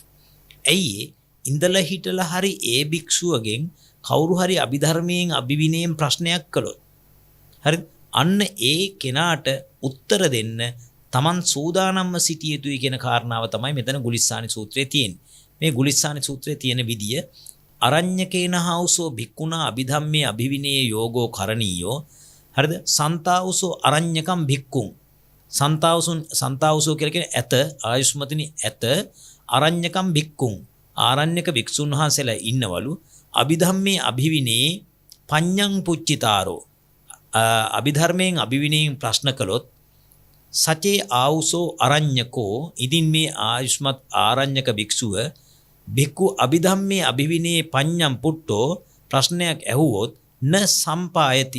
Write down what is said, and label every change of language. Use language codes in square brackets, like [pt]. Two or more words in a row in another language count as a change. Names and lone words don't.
[si] ඇයි ඉඳලා හිටලා හරි ඒ භික්ෂුවගෙන් කවුරු හරි අභිධර්මයෙන් අභිවිනයෙන් ප්‍රශ්නයක් කළොත් හරි අන්න ඒ කෙනාට උත්තර දෙන්න Taman සූදානම්ව සිටිය යුතුයි කියන කාරණාව තමයි මෙතන ගුලිස්සානි සූත්‍රයේ තියෙන්නේ. මේ ගුලිස්සානි සූත්‍රයේ තියෙන විදිය [pi] අරඤ්‍යකේනහාවසෝ භික්ඛුනා අභිධම්මේ අභිවිනයේ යෝගෝ කරණීයෝ. [si] හරිද? [pi] සන්තාවසෝ අරඤ්‍යකම් භික්ඛුන්. [si] සන්තාවසෝ කියලා කියන්නේ ඇත, ආයුෂ්මතිනි ඇත, [pi] අරඤ්‍යකම් භික්ඛුන්. [si] ආරණ්‍යක භික්ෂුන් වහන්සේලා ඉන්නවලු [pi] අභිධම්මේ අභිවිනේ පඤ්ඤං පුච්චිතාරෝ. [si] අභිධර්මයෙන් අභිවිනයෙන් ප්‍රශ්න කළොත් [pi] සචේ ආවුසෝ අරඤ්‍යකෝ [si] ඉදින් මේ ආයුෂ්මත් ආරණ්‍යක භික්ෂුව [pi] භික්ඛු අභිධම්මේ අභිවිනේ පඤ්ඤං පුට්ටෝ [si] ප්‍රශ්නයක් ඇහුවොත් [pi] න සම්පායති.